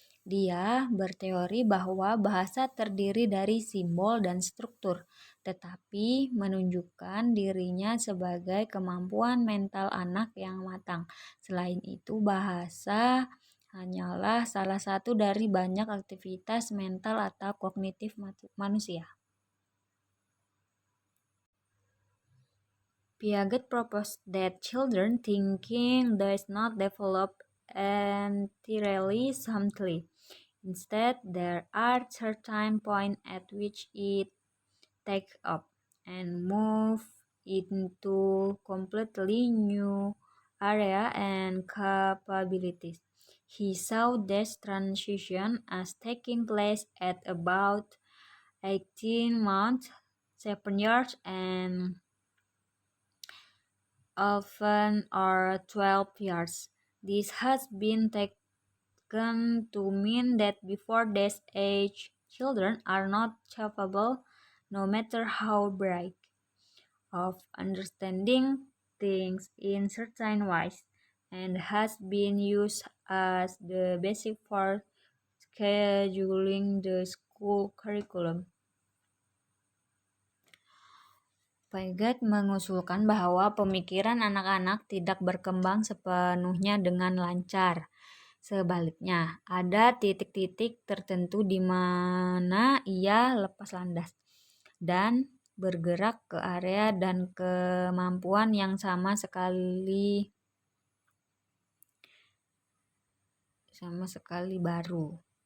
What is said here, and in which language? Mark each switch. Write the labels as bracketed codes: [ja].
[id] Dia berteori bahwa bahasa terdiri dari simbol dan struktur, tetapi menunjukkan dirinya sebagai kemampuan mental anak yang matang. Selain itu, bahasa hanyalah salah satu dari banyak aktivitas mental atau kognitif manusia. [en] Piaget proposed that children thinking does not develop entirely simply. Instead, there are certain points at which it takes up and moves into completely new area and capabilities. He saw this transition as taking place at about 18 months, 7 years, and often or 12 years. This has been taken to mean that before this age, children are not capable, no matter how bright, of understanding things in certain ways, and has been used as the basis for scheduling the school curriculum. [id] Piaget mengusulkan bahwa pemikiran anak-anak tidak berkembang sepenuhnya dengan lancar. Sebaliknya, ada titik-titik tertentu di mana ia lepas landas dan bergerak ke area dan kemampuan yang sama sekali baru.